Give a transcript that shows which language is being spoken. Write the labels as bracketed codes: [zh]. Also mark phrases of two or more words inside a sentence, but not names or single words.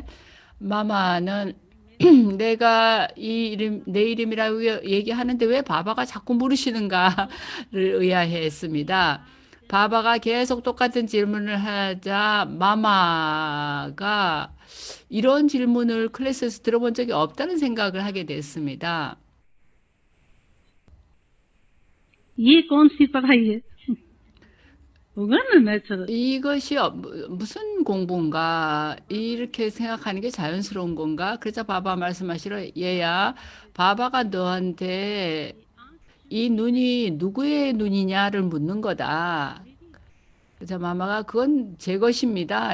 [ko] 마마는 내가 내 이름이라고 얘기하는데 왜 바바가 자꾸 물으시는가를 의아해했습니다. 바바가 계속 똑같은 질문을 하자 마마가 이런 질문을 클래스에서 들어본 적이 없다는 생각을 하게 됐습니다. [hi] ये कौन सी पढ़ाई है होगा ना नेचुरल [ko] 이것이 무슨 공부인가 이렇게 생각하는 게 자연스러운 건가? 그래서 바바 말씀하시러 얘야 바바가 너한테 이 눈이 누구의 눈이냐를 묻는 거다. 그래서 마마가 그건 제 것입니다.